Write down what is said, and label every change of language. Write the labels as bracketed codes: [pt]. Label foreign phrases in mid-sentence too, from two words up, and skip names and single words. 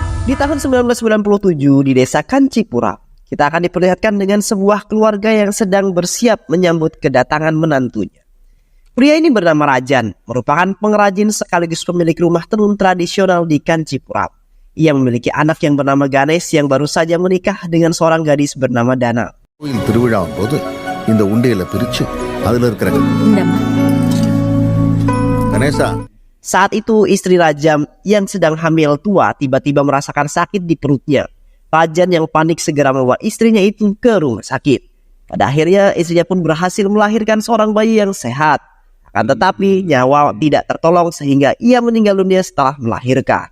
[id] Di tahun 1997 di desa Kancipura, kita akan diperlihatkan dengan sebuah keluarga yang sedang bersiap menyambut kedatangan menantunya. Pria ini bernama Rajan, merupakan pengrajin sekaligus pemilik rumah tenun tradisional di Kancipura. Ia memiliki anak yang bernama Ganesh yang baru saja menikah dengan seorang gadis bernama Dana. [ta] கோயில் திருவிழாவும் போது இந்த உண்டையில பிரிச்சு அதுல இருக்கிற கணேசா. [id] Saat itu istri Rajan yang sedang hamil tua tiba-tiba merasakan sakit di perutnya. Rajan yang panik segera membawa istrinya itu ke rumah sakit. Pada akhirnya istrinya pun berhasil melahirkan seorang bayi yang sehat. Akan tetapi nyawa tidak tertolong sehingga ia meninggal dunia setelah melahirkan.